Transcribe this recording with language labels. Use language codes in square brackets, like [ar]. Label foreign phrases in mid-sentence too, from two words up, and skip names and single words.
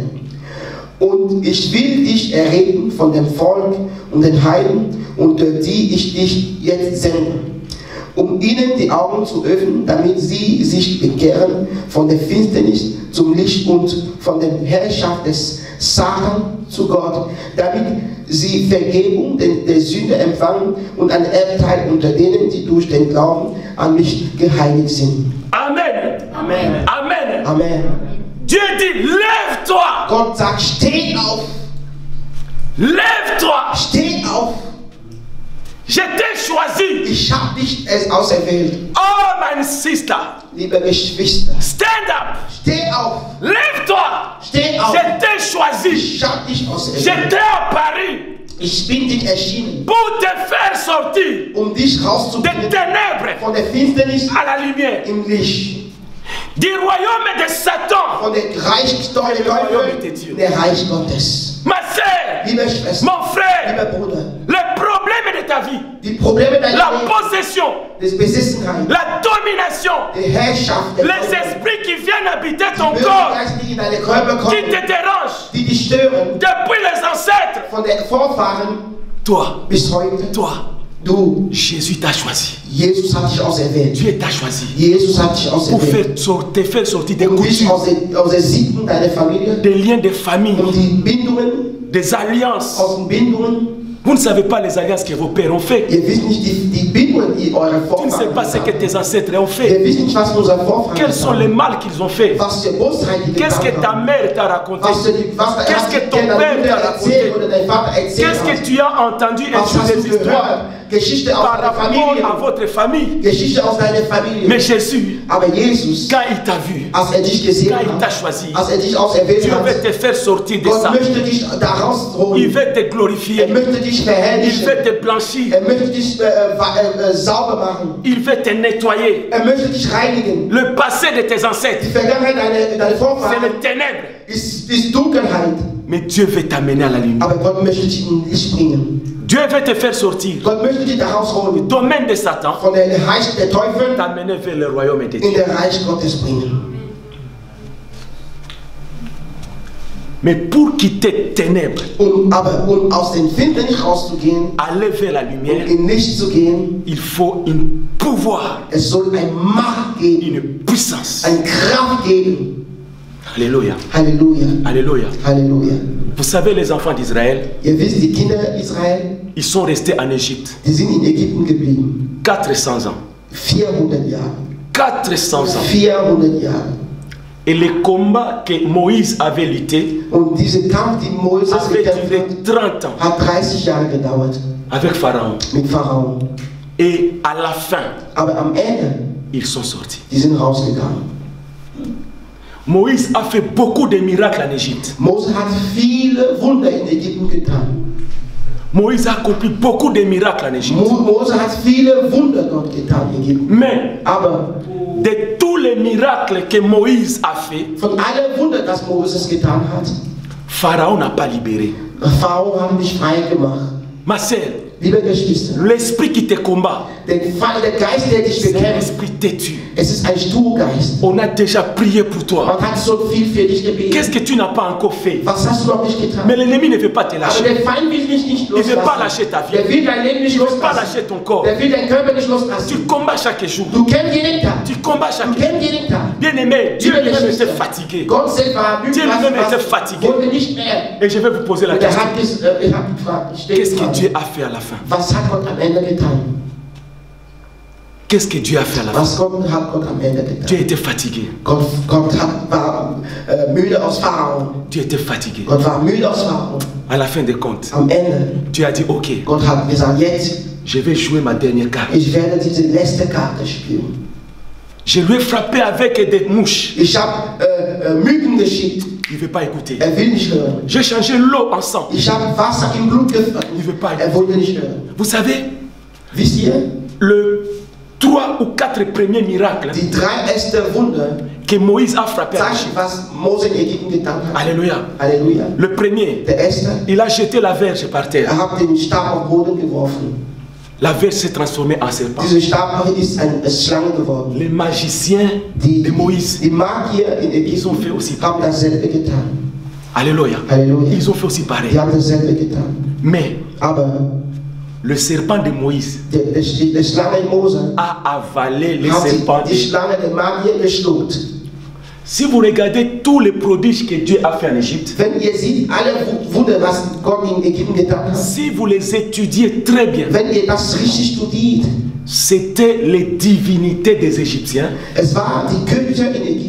[de] Und ich will dich erheben von dem Volk und den Heiden, unter die ich dich jetzt sende, um ihnen die Augen zu öffnen, damit sie sich bekehren von der Finsternis zum Licht und von der Herrschaft des Satan zu Gott, damit sie Vergebung der Sünde empfangen und ein Erbteil unter denen, die durch den Glauben an mich geheiligt sind. Amen. Amen. Amen. Amen. [fr] Dieu dit, lève-toi. [de] Gott sagt, steh auf, [fr] Lève-toi. [de] steh auf. [fr] Je t'ai choisi. [de] Ich habe dich auserwählt. Oh, meine Sister. Liebe Geschwister, [en] Stand up. [de] steh auf, [fr] Lève-toi. [de] steh auf. [fr] Je t'ai choisi. [de] Ich habe dich [fr] Je [de] auserwählt. [fr] t'ai apparu [de] Ich bin dich erschienen, [fr] pour te faire sortir [de] um dich [fr] des [de] rauszubringen [fr] ténèbres [de] von der Finsternis [fr] à la lumière, [de] im Licht, [fr] du royaume de Satan. [de] von der Reich des Teufels, der Reich Gottes. [fr] Ma sœur, [de] Liebe Schwester, [fr] mon frère, [de] lieber Bruder, [fr] les problèmes de ta vie, [de] die Probleme deiner [fr] la [de] Welt, [fr] possession, [de] des Besessenheit, [fr] la domination, [de] die Herrschaft, der [fr] les esprits qui viennent habiter ton [de] Böse [fr] corps, [de] Geist, die in deine Körper [fr] qui [de] kommen, [fr] te dérangent [de] die dich stören, [fr] depuis les ancêtres. [de] von den Vorfahren [fr] Toi, [de] bis heute. [fr] toi, [de] Du, [fr] Jésus t'a choisi. [de] Jesus hat dich auserwählt. [fr] Dieu t'a choisi [de] Jesus hat dich [fr] pour [de] auserwählt, [fr] te faire sortir des [de] um dich [fr] coutumes, [de] aus den Sitten deiner Familie, [fr] des liens de famille, [de] um die Bindungen, [fr] des alliances. [de] aus den Bindungen. [fr] Vous ne savez pas les alliances que vos pères ont fait. [de] Ihr wisst nicht die Bindungen, die eure [fr] Tu ne sais [de] Vorfahren [fr] pas ce que [de] haben. [fr] tes ancêtres ont fait. [de] Ihr wisst nicht, was unsere Vorfahren [fr] Quels sont les mal qu'ils ont fait. [de] was für Bosheit die [fr] Qu'est-ce que [de] getan [fr] ta [de] haben. [fr] mère t'a raconté? Qu'est-ce que ton [de] deine [fr] père [de] Mutter [fr] t'a [de] erzählt [fr] raconté? [de] oder dein Vater erzählt [fr] Qu'est-ce que [de] hat? [fr] tu as entendu et [de] Was [fr] sur [de] hast [fr] des [de] du [fr] histoires [de] gehört? Geschichte aus [fr] par [de] deiner [fr] rapport [de] Familie. [fr] à votre famille? [de] Geschichte aus deiner Familie. [fr] Mais Jésus, [de] Aber Jesus, [fr] quand il t'a vu, [de] als dich gesehen [fr] quand il t'a [de] hat, [fr] choisi, [de] als dich auserwählt [fr] Dieu [de] hat, [fr] veut te faire sortir de [de] Gott [fr] ça. [de] möchte dich da [fr] Il [de] rausholen. [fr] veut te glorifier. [de] Möchte dich [fr] Il [de] verherrlichen. [fr] veut te blanchir. [de] Möchte dich sauber machen. [fr] Il veut te nettoyer. [de] Möchte dich reinigen. [fr] Le passé de tes ancêtres, [de] Die Vergangenheit deiner [fr] c'est [de] Vorfahren [fr] les ténèbres. [de] ist Dunkelheit. [fr] Mais Dieu veut t'amener à la lumière. [de] Aber Gott möchte dich in Licht bringen. [fr] Dieu veut te faire sortir [de] Gott möchte dich da [fr] du [de] rausholen. [fr] domaine de Satan, [de] Von der Reich der Teufel [fr] t'amener vers le royaume de [de] in [fr] Dieu. [de] der Reich Gottes bringen. [fr] Mais pour quitter les ténèbres, [de] Aber aus den Finsternis rauszugehen, [fr] aller vers la lumière, [de] in Licht zu gehen, [fr] il faut un pouvoir, [de] es soll eine Macht geben, [fr] une puissance. [de] eine Kraft geben. [fr] Alléluia. [de] Halleluja. [fr] Alléluia. [de] Halleluja. [fr] Vous savez, les enfants d'Israël, [de] Ihr wisst, die Kinder Israel, [fr] ils sont restés en Égypte [de] die sind in Ägypten geblieben. [fr] 400 ans. [de] 400 Jahre. [fr] 400 ans. [de] 400 Jahre. [fr] Et le combat que Moïse avait lutté [de] Und dieser Kampf, die Moses [fr] avait [de] gekämpft [fr] duré [de] hat, [fr] 30 ans [de] hat 30 Jahre gedauert [fr] avec Pharaon. [de] mit Pharao. [fr] Et à la fin, [de] Aber am Ende, [fr] ils sont sortis. [de] die sind rausgegangen. [fr] Moïse a fait beaucoup de miracles en Égypte. [de] Mose hat viele Wunder in Ägypten getan. [fr] Moïse a accompli beaucoup de miracles en Égypte. [de] Mose hat viele Wunder dort getan in Ägypten. [fr] Mais [de] Aber [fr] de tous les miracles que Moïse a fait, [de] von allen Wunder, das Moses getan hat, [fr] Pharaon n'a pas libéré. [de] Pharao hat nicht frei gemacht. [fr] Ma sœur, [de] Liebe Geschwister, [fr] l'esprit qui te combat, [de] der Geist, der dich [fr] c'est un [de] bekämpft, [fr] esprit têtu. [de] es ist ein Sturgeist. [fr] On a déjà prié pour toi. [de] Man hat so viel für dich [fr] Qu'est-ce [de] gebetet. [fr] que tu n'as pas encore fait? [de] Was hast du noch nicht getan? [fr] Mais l'ennemi ne veut pas te [de] Aber [fr] lâcher. [de] der Feind will dich nicht [fr] Il ne veut pas [de] loslassen. [fr] lâcher ta vie. [de] Der will dein Leben nicht [fr] Il ne veut pas [de] loslassen. [fr] lâcher ton corps. [de] Der will deinen Körper nicht [fr] Tu [de] loslassen. [fr] combats chaque jour. [de] Du kämpfst jeden Tag. [fr] Tu combats [de] Du [fr] chaque jour. [de] kämpfst jeden Tag. [fr] Bien-aimé, Dieu [de] Liebe [fr] lui-même était [de] Geschwister, [fr] fatigué. [de] Gott selbst war müde, [fr] Dieu lui-même était [de] was [fr] fatigué. [de] wurde nicht mehr. [fr] Et je vais vous poser la [de] Und er [fr] question. [de] hat ich habe gefragt, ich stelle [fr] Qu'est-ce que [de] die [fr] Dieu [de] Frage, [fr] a fait à la fin? [de] was hat Gott am Ende getan? [fr] Qu'est-ce que Dieu a fait à la fin? [de] Was hat Gott am Ende [fr] Dieu [de] getan? [fr] était fatigué. [de] Gott war müde aus Pharaon. [fr] Dieu était fatigué. [de] Gott war müde aus Pharaon. [fr] À la fin des comptes, [de] Am Ende, [fr] Dieu a dit, ok, [de] Gott hat gesagt, jetzt, [fr] je vais jouer ma dernière carte. [de] ich werde diese letzte Karte spielen. [fr] Je lui ai frappé avec des mouches. [de] Ich habe Mücken geschickt. [fr] Il ne veut pas écouter. [de] Er will nicht hören. [fr] J'ai changé l'eau en sang. [de] Ich habe Wasser im Blut gefüllt. [fr] Il ne veut pas [de] Er [fr] écouter. [de] wollte nicht hören. [fr] Vous savez, [de] Wisst ihr, [fr] le 3 ou 4 premiers miracles [de] die 3 ersten Wunder [fr] que Moïse a frappé à [de] zeigen, [fr] l'Égypte. [de] was Mose in Ägypten getan hat. [fr] Alléluia. [de] Halleluja. [fr] Le premier, [de] Der erste, [fr] il a jeté la verge par terre. [de] hat den Stab auf den Boden geworfen. [fr] La verge s'est transformée en serpent. [de] Dieser Stab ist eine Schlange geworden. [fr] Les magiciens de Moïse, [de] Die Magier in [fr] ils ont [de] Ägypten [fr] fait aussi. [de] haben dasselbe getan. [fr] Alléluia. [de] Halleluja. [fr] Ils ont fait aussi pareil. [de] Die haben dasselbe getan. [fr] Mais [de] Aber [fr] le serpent de Moïse [de] die Schlange Mose [fr] a avalé les [de] hat [fr] serpents. [de] die Schlange der Magier geschluckt. [fr] Si vous regardez tous les prodiges que Dieu a fait en Égypte, [de] Wenn ihr seht, alle Wunder, was Gott in Ägypten getan hat, [fr] si vous les étudiez très bien, [de] wenn ihr das richtig studiert, [fr] c'était les divinités des Égyptiens. [de] es waren die Könige in Ägypten.